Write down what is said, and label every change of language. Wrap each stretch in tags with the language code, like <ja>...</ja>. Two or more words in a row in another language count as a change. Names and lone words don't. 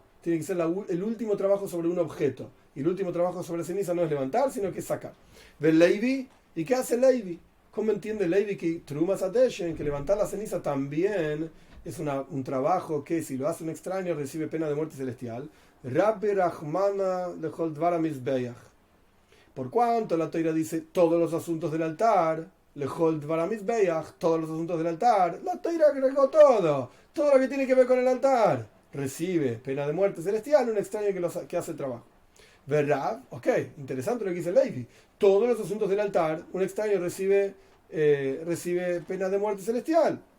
<es>Tiene que ser el último trabajo sobre un objeto. Y el último trabajo sobre ceniza no es levantar, sino que es sacar. ¿Ve Levi? ¿Y qué hace Levi? ¿Cómo entiende Levi que</es> <he>תרומת הדשן,</he> <es>que levantar la ceniza también es un trabajo que si lo hace un extraño recibe pena de muerte celestial?</es> <he>ריבה רחמנא לכל דבר מזבח.</he> <es>Por cuanto la Toira dice todos los asuntos del altar,</es> <he>לכל דבר מזבח,</he> <es>todos los asuntos del altar, la Toira agregó todo lo que tiene que ver con el altar. Recibe pena de muerte celestial un extraño que hace el trabajo. ¿Verdad? Ok, interesante lo que dice Levi. Todos los asuntos del altar, un extraño recibe pena de muerte celestial.</es>